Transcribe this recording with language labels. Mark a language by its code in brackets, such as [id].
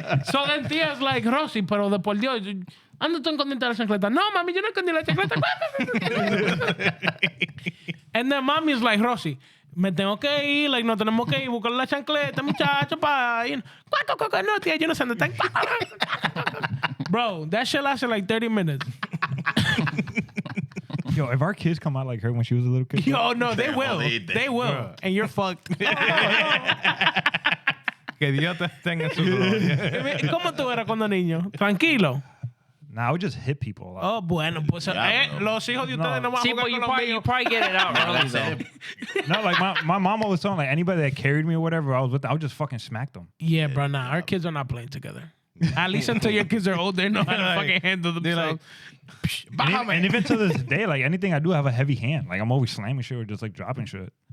[en] So then Tia's like, [es] Rosy, pero de por Dios, ¿dónde tú escondiste la chancleta? No, mami, yo no escondí la chancleta. [en] And then mommy's like, [es] Rosy, me tengo que ir, like, no tenemos que ir, buscar la chancleta, muchacho, pa. No, tía, yo no sé dónde están. [en] Bro, that shit lasted like 30 minutes. Yo, if our kids come out like her when she was a little kid. Yo, no, they will. They will. Bro. And you're fucked. [es] Que Dios te tenga su gloria. ¿Cómo tú eras cuando niño? Tranquilo. [en] Nah, I would just hit people a lot. [es] Oh, bueno, pues los hijos de ustedes no van a [en] See, [es] jugar [en] but [es] con los míos. [en] you probably get it out early, though. No, like my mom always told me, like anybody that carried me or whatever I was with, I would just fucking smack them. Yeah, bro, nah, our kids are not playing together. At least until your kids are old, they know how to Like, fucking handle themselves. And even to this day, like anything I do, I have a heavy hand. Like I'm always slamming shit or just like dropping shit.